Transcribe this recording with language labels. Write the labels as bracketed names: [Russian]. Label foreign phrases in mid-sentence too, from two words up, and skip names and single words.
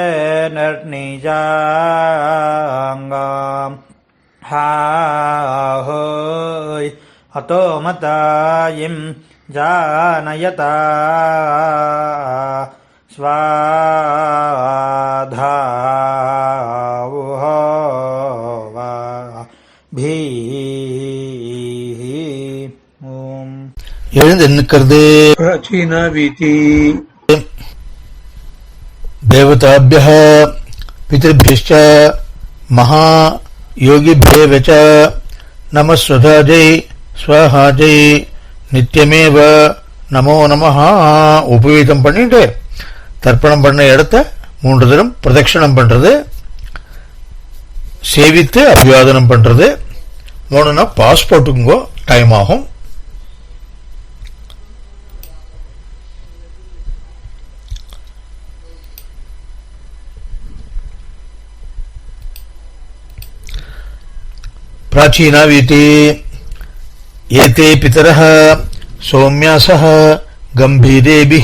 [Sanskrit] निर्णीजाङ्गाम् हाहोय अतो मतायिं जानयता स्वाधावुहोवा भीः ஓம். [Tamil] எழுந்து நிற்கிறது. [Sanskrit] प्राचीना वीति देवताभ्यः पितृभ्यश्च महायोगिभ्येव च नमः स्वधाजै स्वाहाजै नित्यमेव नमो नमः. [Tamil] உபவீதம் பண்ணிட்டு தர்ப்பணம் பண்ண இடத்த 3 தரம் பிரதட்சணம் பண்றது, சேவித்து அபிவாதனம் பண்றது. 3னா பாஸ் போட்டுங்கோ, டைம் ஆகும். [Sanskrit] प्राचीना वीति एते पितरः सौम्यासः गंभीरेभिः